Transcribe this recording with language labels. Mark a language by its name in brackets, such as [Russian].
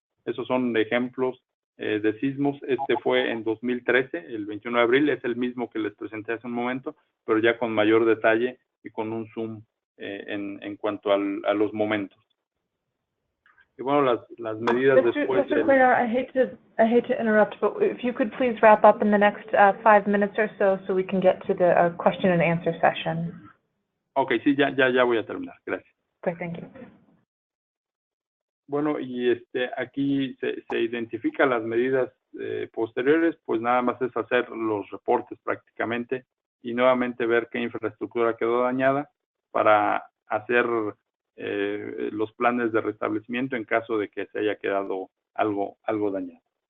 [Spanish] Esos son ejemplos de sismos. Este fue en 2013, el 21 de abril, es el mismo que les presenté hace un momento, pero ya con mayor detalle y con un zoom en cuanto a los momentos. Y bueno, las medidas después. [English] Mr. Cuellar, I hate to interrupt, but if you could please wrap up in the next 5 minutes or so we can get to the question and answer session. [Spanish] Okay, sí, ya voy a terminar. Gracias. [English] Great, thank you. [Spanish] Bueno, y aquí se identifican las medidas posteriores, pues nada más es hacer los reportes prácticamente y nuevamente ver qué infraestructura quedó dañada para hacer los planes de restablecimiento en caso de que se haya quedado algo dañado.